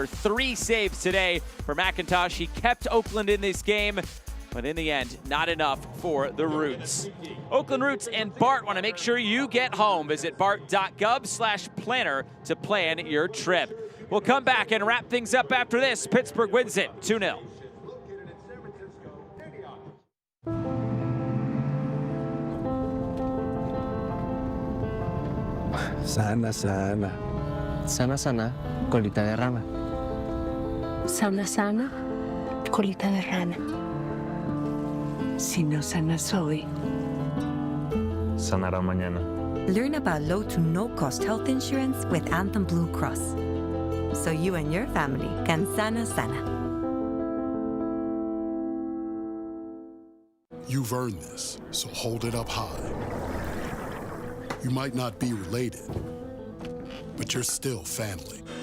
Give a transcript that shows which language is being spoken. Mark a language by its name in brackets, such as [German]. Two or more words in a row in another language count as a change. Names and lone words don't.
[English] 3 saves today for McIntosh. He kept Oakland in this game, but in the end, not enough for the Roots. Oakland Roots and BART want to make sure you get home. Visit bart.gov/planner to plan your trip. We'll come back and wrap things up after this. Pittsburgh wins it 2-0. [Spanish] Sana, sana. Sana, sana, colita de rana. Sana, sana, colita de rana. Si no sanas hoy, Sanará mañana. [English] Learn about low to no-cost health insurance with Anthem Blue Cross, so you and your family can [Spanish] sana sana. [English] You've earned this, so hold it up high. You might not be related, but you're still family.